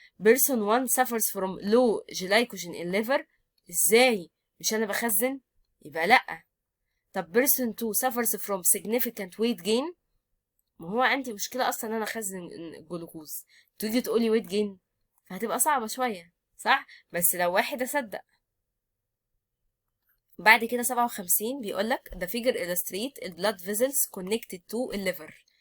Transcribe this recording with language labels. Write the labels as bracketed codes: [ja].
[en] person 1 suffers from low glycogen in liver. [ar] ازاي؟ مش انا بخزن؟ يبقى لا. [en] طب person 2 suffers from significant weight gain. [ar] ما هو عندي مشكلة اصلا ان انا اخزن الجلوكوز، تيجي تقولي weight gain فهتبقى صعبة شوية، صح؟ بس لو واحد اصدق. بعد كده 57 بيقولك [en] the figure illustrate the blood vessels connected to the liver.